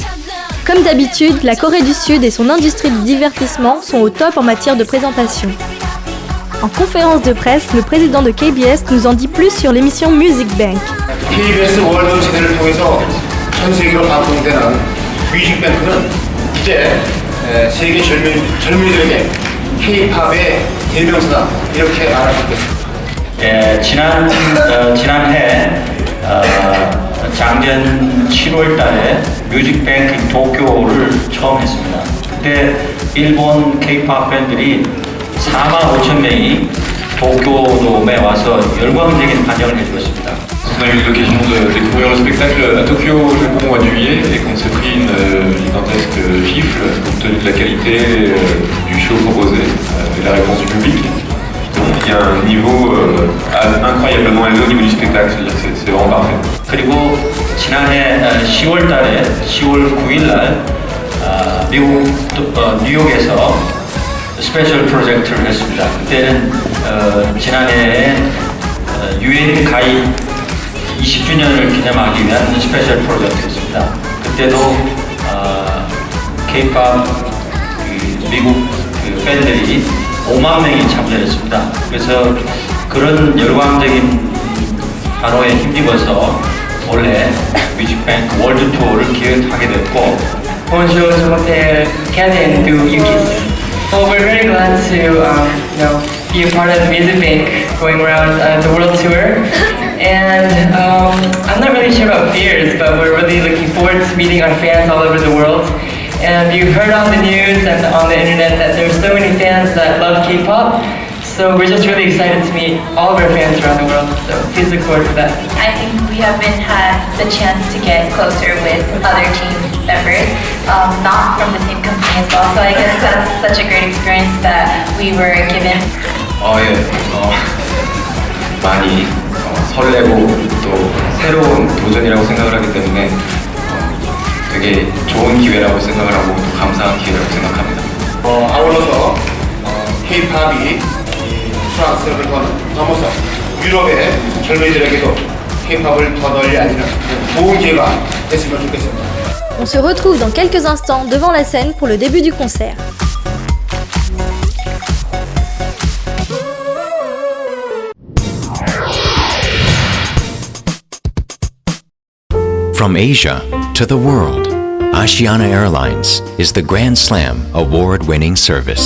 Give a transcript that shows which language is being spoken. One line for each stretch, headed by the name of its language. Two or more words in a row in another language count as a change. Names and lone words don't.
French: Comme d'habitude, la Corée du Sud et son industrie du divertissement sont au top en matière de présentation. En conférence de presse, le président de KBS nous en dit plus sur l'émission Music Bank.
Korean: KBS 월드 제대를 통해서 전 세계로 방송되는 뮤직뱅크는 이제 세계 젊은이들에게 K-팝의 대명사다 이렇게 말할 수 있겠습니다. 지난해 작년 7월 달에 뮤직뱅크 도쿄를 처음 했습니다. 그때 일본 K-팝 팬들이 45,000명이 도쿄돔에 와서 열광적인 반응을 해주었습니다.
French: On a eu l'occasion de découvrir le spectacle à Tokyo le bon mois de juillet et qu'on s'est pris une gigantesque gifle compte tenu de la qualité du show proposé et la réponse du public. Donc il y a un niveau incroyablement élevé au niveau du spectacle, c'est-à-dire que c'est vraiment parfait.
Korean: 그리고 지난해 10월 달에 10월 9일 날 미국 뉴욕에서 스페셜 프로젝트를 했습니다. 그때는 지난해에 UN 가입 20주년을 기념하기 위한 스페셜 프로젝트였습니다. 그때도 K-pop 미국 팬들이 5만 명이 참여했습니다. 그래서 그런 열광적인 반호에 힘입어서 올해 뮤직뱅크 월드 투어를 기획하게 됐고,
French: Bonjour, je m'appelle Kevin du Yukis.
English: Well, we're very glad to be a part of the Music Bank going around the world tour. And I'm not really sure about fears, but we're really looking forward to meeting our fans all over the world. And you heard on the news and on the internet that there's so many fans that love K-pop. So we're just really excited to meet all of our fans around the world. So please look forward to that. I think we haven't had the chance to get closer with other team members, not from the same company as well. So I guess that's such a great experience that we were given.
Korean: 많이 설레고 또 새로운 도전이라고 생각을 하기 때문에 되게 좋은 기회라고 생각을 하고 또 감사한 기회라고 생각합니다. 아울러서 K-팝이 프랑스를 넘어서 유럽의 젊은이들에게도 K-팝을 더 널리 알리는 좋은 기회가 됐으면 좋겠습니다.
French: On se retrouve dans quelques instants devant la scène pour le début du concert.
English: From Asia to the world, Asiana Airlines is the Grand Slam award-winning service.